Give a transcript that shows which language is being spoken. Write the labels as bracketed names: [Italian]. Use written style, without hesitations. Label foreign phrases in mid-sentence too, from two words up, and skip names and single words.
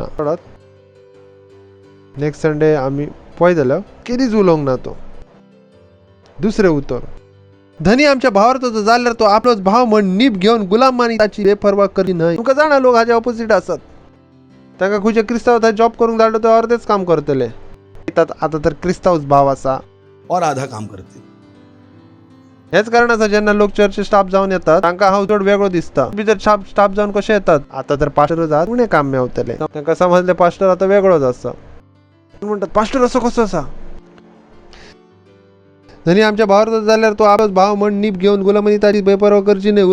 [Konkani] सोडात नेक्स्ट संडे आमी पळयतले केदीच उलोवंक ना तो. दुसरें उतर. धनी आमच्या भावार्थो जाल्यार तो आपलोच भाव म्हण नीब घेवन गुलामानी ताची बेपर्वा करी न्हय. तुमकां जाणा लोक हाजे ऑपोजीट आसात. तांकां खंयचे क्रिस्तांव थंय जॉब करूंक धाडलो ते अर्देच काम करतले. आतां तर क्रिस्तांवच भाव आसा [Hindi] और आधा काम करते. [Konkani] हेच कारण आसा जेन्ना लोक चर्च स्टाफ जावन येतात तांकां हांव चड वेगळो दिसता. भितर स्टाफ जावन कशे येतात आतां तर पास्टर जात उणें काम मेवतले. तांकां समजले पास्टर आतां वेगळोच आसा. म्हणटात पास्टर असो कसो आसा. धनी आमच्या भावार्थो जाल्यार तो आपलोच भाव म्हण नीब घेवन गुलामानी ताची बेपर्वा करची न्हय.